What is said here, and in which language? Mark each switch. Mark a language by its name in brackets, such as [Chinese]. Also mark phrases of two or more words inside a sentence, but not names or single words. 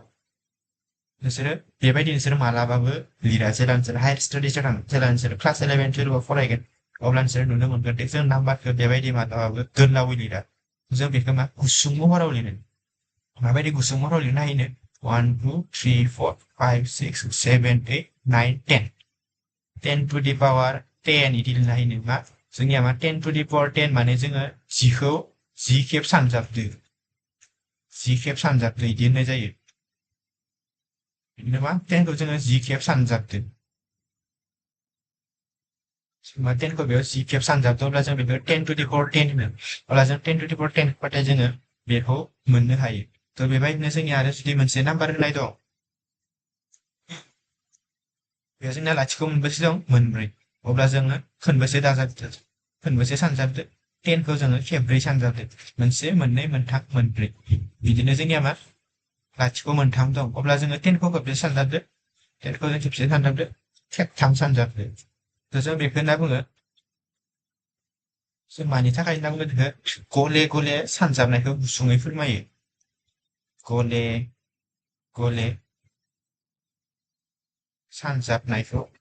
[Bodo] नोंसोरो बेबायदि नोंसोरो मालाबाबो लिरा जेला नोंसोर [English] higher studies [Bodo] थाङो जेला नोंसोर क्लास 11 12 फरायगोन अब्ला नोंसोर नुनो मोनगोन दे जों नाम्बारखौ बेबायदि मालाबाबो गोलावै लिरा जों बेखौ मा गुसुं महराव लिरो। माबायदि गुसुं महराव लिरनो हायोनो 1 2 3 4 5 6 7 8 9 10 [English] 10 to the power 10 [Bodo] इदि लिरनो हायोनो मा जोंनिया मा [English] 10 to the power 10 [Bodo] माने जोङो 10खौ 10 खेब सानजाबदो 10 खेब सानजाबदो इदि होननाय जायो। बिदिनो मा 10खौ जोङो 10 खेब सानजाबदो 10खौ बेयाव 10 खेब सानजाबदो अब्ला जों बेखौ [English] 10 to the power 10 [Bodo] होनो। अब्ला जों [English] 10 to the power 10 [Bodo] होनबाथाय जोङो बेखौ मोननो हायो। थ' बेबायदिनो जोंनिया आरो जुदि मोनसे नाम्बार होनाय दं बेयाव जोंना लाथिख' मोनबेसे दं मोनब्रै अब्ला जोङो खनबेसे दाजाबदो खनबेसे सानजाबदो 10खौ जोङो खेबब्रै सानजाबदो मोनसे मोननै मोनथाम मोनब्रै बिदिनो जोंनिया मा लाथिख' मोनथाम दं अब्ला जोङो 10 खौ खेबसे सानजाबदो 10 खौ जों खेबसे सानजाबदो खेबथाम सानजाबदो जों बेखौ होनना बुङो जों मानि थाखाय होनना बुङो बेखौ गले गले सानजाबनायखौ गुसुङै फोरमायो गले गले सानजाबनायखौ